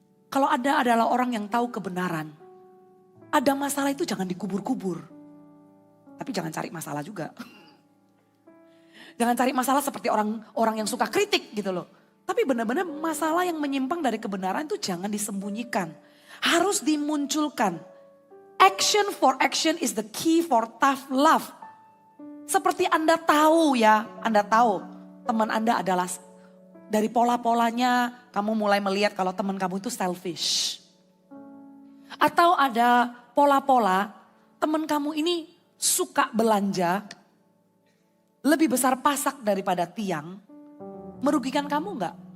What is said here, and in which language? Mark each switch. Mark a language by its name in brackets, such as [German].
[Indonesian] Kalau Anda adalah orang yang tahu kebenaran, ada masalah itu jangan dikubur-kubur. Tapi jangan cari masalah juga. Jangan cari masalah seperti orang yang suka kritik gitu loh. Tapi benar-benar masalah yang menyimpang dari kebenaran itu jangan disembunyikan. Harus dimunculkan. [English] Action for action is the key for tough love. [Indonesian] Seperti Anda tahu ya, Anda tahu teman Anda adalah dari pola-polanya kamu mulai melihat kalau teman kamu itu selfish. Atau ada pola-pola teman kamu ini suka belanja lebih besar pasak daripada tiang. Merugikan kamu enggak?